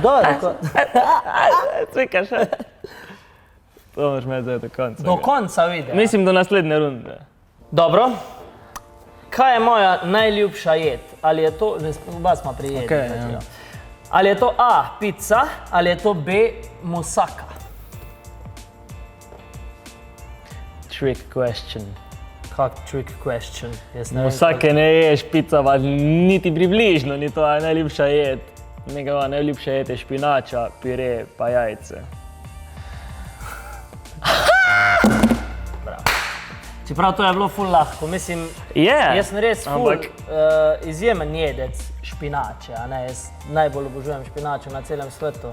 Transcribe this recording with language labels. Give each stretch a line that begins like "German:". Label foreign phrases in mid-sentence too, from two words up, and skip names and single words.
Slovenian: Cvika še. To moraš imeti zdaj do konca. Do konca videa. Mislim, do naslednje runde. Dobro. Kaj je moja najljubša jed? Ali je to, oba smo pri jedi. Okej, ja. Ali je to A, pizza, ali je to B, musaka?
English: Trick question.
Slovenian: Kak
English: trick question?
Slovenian: Jaz ne vem, Musake ne ješ, pizza pa niti približno ni tvoja najljubša jed. Njegova najljubša jed je špinača, pire pa jajce. Čeprav to je bilo ful lahko, mislim, jaz sem res ful izjemen jedec špinače, a ne, jaz najbolj obožujem špinačo na celem svetu.